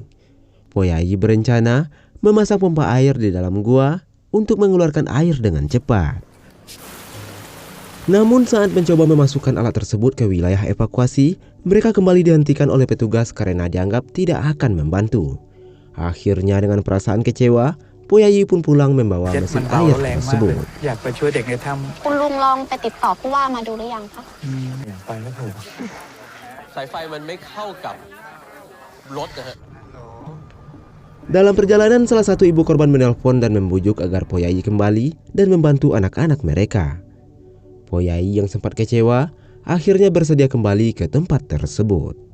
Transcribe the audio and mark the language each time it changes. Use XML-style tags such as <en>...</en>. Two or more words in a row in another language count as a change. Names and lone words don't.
<id>Poyai berencana memasang pompa air di dalam gua untuk mengeluarkan air dengan cepat. Namun saat mencoba memasukkan alat tersebut ke wilayah evakuasi, mereka kembali dihentikan oleh petugas karena dianggap tidak akan membantu. Akhirnya dengan perasaan kecewa, Poyai pun pulang membawa mesin air tersebut.</id> <th>อยากไปช่วยเด็กในถ้ำ คุณลุงลองไปติดต่อผู้ว่ามาดูหรือยังคะ อยากไปก็ถูก</th> <id>Dalam perjalanan, salah satu ibu korban menelpon dan membujuk agar Poyai kembali dan membantu anak-anak mereka. Poyai yang sempat kecewa, akhirnya bersedia kembali ke tempat tersebut.</id>